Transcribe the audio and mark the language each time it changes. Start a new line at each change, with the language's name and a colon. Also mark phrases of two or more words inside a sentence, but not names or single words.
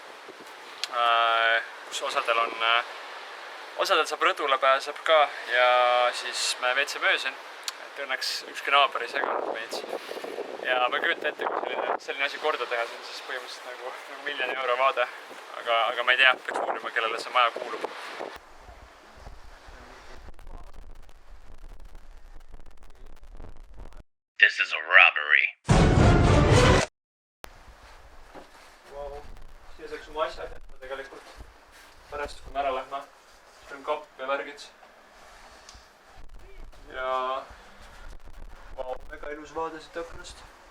Estonian: Kus osadel saab rõdule pääseb ka ja siis me veetsime öö siin, et õnneks ükski naaber ei seganud meid. Ja ma kujutan ette, kui selline asi korda teha, see on siis põhimõtteliselt nagu €1 000 000 vaade, aga ma ei tea, peaks uurima, kellele see maja kuulub.
English: This is a robbery.
Estonian: Siia saaks oma asjad jätta tegelikult pärast, kui me ära lähme. Siin on kapp ja värgid. Ja väga ilus vaade siit aknast.